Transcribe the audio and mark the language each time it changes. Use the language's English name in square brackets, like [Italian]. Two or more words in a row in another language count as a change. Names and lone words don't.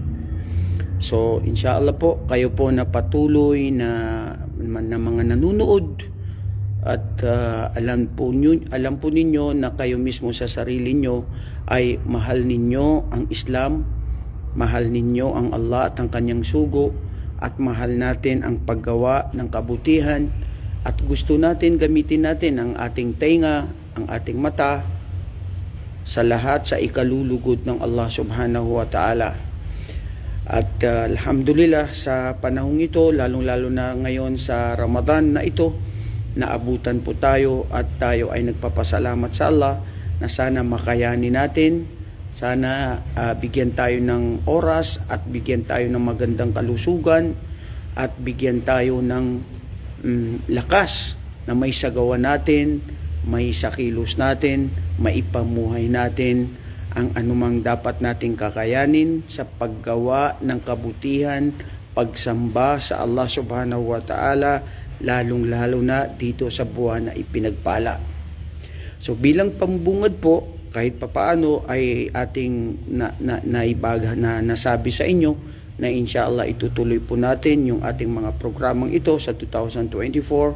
[Filipino] So inshallah po, kayo po na patuloy na mga nanonood at alam po ninyo na kayo mismo sa sarili nyo ay mahal ninyo ang Islam, mahal ninyo ang Allah at ang kanyang sugo, at mahal natin ang paggawa ng kabutihan, at gusto natin gamitin natin ang ating tenga, ang ating mata sa lahat sa ikalulugod ng [Arabic] Allah subhanahu wa ta'ala. [Filipino] At alhamdulillah sa panahong ito, lalong-lalo na ngayon sa Ramadan na ito, naabutan po tayo at tayo ay nagpapasalamat sa Allah na sana makayanin natin, sana bigyan tayo ng oras at bigyan tayo ng magandang kalusugan at bigyan tayo ng lakas na may sagawa natin, may sakilos natin, maipamuhay natin ang anumang dapat nating kakayanin sa paggawa ng kabutihan, pagsamba sa [Arabic] Allah subhanahu wa ta'ala, [Filipino] lalong-lalo na dito sa buwan na ipinagpala. So bilang pambungad po, kahit papaano ay ating nasabi sa inyo na inshallah itutuloy po natin yung ating mga programang ito sa 2024.